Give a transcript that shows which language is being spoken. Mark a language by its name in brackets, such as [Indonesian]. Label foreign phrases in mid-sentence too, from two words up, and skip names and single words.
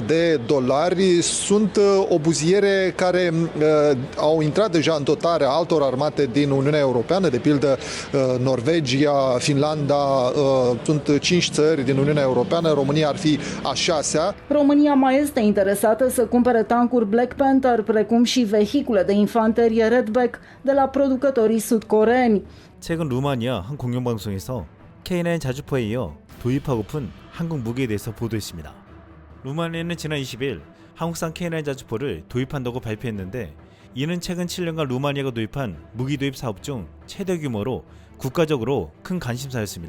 [Romanian] Sunt obuziere care au intrat deja în dotarea altor armate din Uniunea Europeană, de pildă Norvegia, Finlanda, sunt 5 țări din Uniunea Europeană, România ar fi a 6-a. România mai este interesată să cumpere tancuri [English] Black Panther, [Romanian] precum și vehicule de infanterie Redback de la producătorii sud-coreeni. [Korean] 최근 루마니아 한 공영방송에서 K9 자주포에 이어 도입하고픈 한국 무기에 대해서 보도했습니다. 루마니아는 지난 20일 한국산 K9 자주포를 도입한다고 발표했는데 이는 최근 7년간 루마니아가 도입한 무기 도입 사업 중 최대 규모로 국가적으로 큰 관심사였습니다.